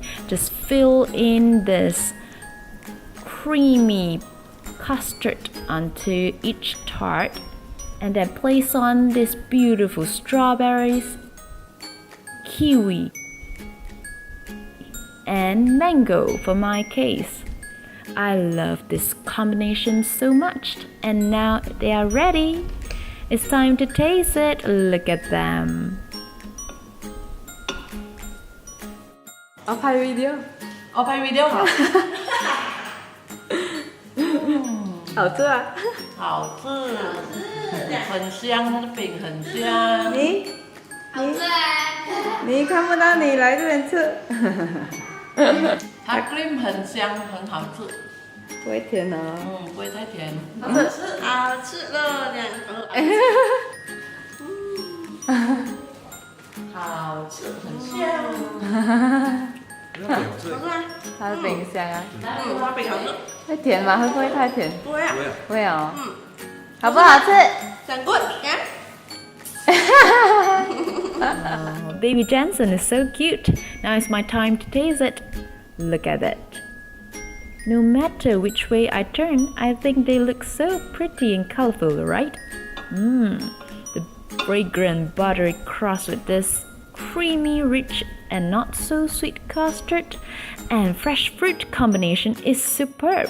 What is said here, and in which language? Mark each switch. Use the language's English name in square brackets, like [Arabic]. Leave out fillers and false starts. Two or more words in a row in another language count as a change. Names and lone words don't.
[English] Just fill in this creamy custard onto each tart and then place on these beautiful strawberries, kiwi, and mango for my case. I love this combination so much, and now they are ready. It's time to taste it. Look at them. [Chinese] เอา拍 video เอา拍 video 好好吃啊好吃很香那个饼很香你看不到你来这边吃它 cream 很香很好吃不会甜哦不会太甜好吃啊吃了2个好吃很香它的饼香啊花饼好吃会甜吗？会不会太甜？不会啊会哦好不好吃很 good [English] Oh, baby Jensen is so cute. Now it's my time to taste it. Look at it. No matter which way I turn, I think they look so pretty and colorful, right? The fragrant buttery crust with this creamy, rich and not so sweet custard and fresh fruit combination is superb.